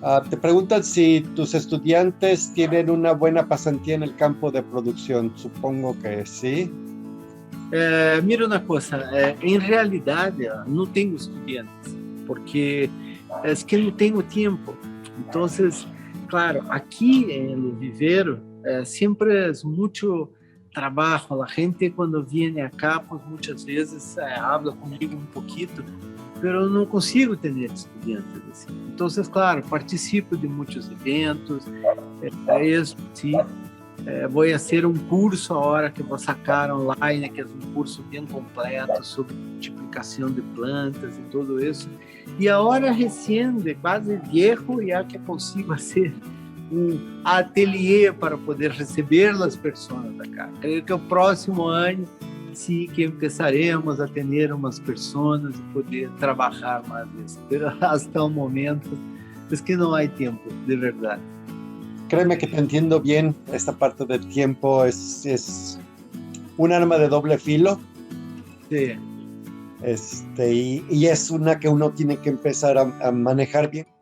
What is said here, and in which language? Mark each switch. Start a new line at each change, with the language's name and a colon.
Spanish: Te preguntan si tus estudiantes tienen una buena pasantía en el campo de producción. Supongo que sí.
Portuguese: Mira uma coisa, em realidade, não tenho estudantes, porque é que não tenho tempo. Então, claro, aqui no viveiro sempre é muito trabalho. A gente quando vem
Spanish: acá, pues,
Portuguese: muitas vezes
Spanish: habla
Portuguese: comigo um pouquinho,
Spanish: pero
Portuguese: não consigo ter estudantes assim. Então, claro, participo de muitos eventos. Isso, sim. Vou fazer um curso agora que vou
Spanish: sacar
Portuguese: online, que é um curso bem completo sobre multiplicação de plantas e tudo isso. E agora, recente, quase
Spanish: viejo,
Portuguese: já que consigo fazer um ateliê para poder receber as pessoas da casa. Creio que o próximo ano, sim, que começaremos a ter umas pessoas e poder trabalhar mais isso. Mas, até o momento, é que não há tempo, de verdade.
Spanish: Créeme que te entiendo bien. Esta parte del tiempo es un arma de doble filo. Sí. Y es una que uno tiene que empezar a manejar bien.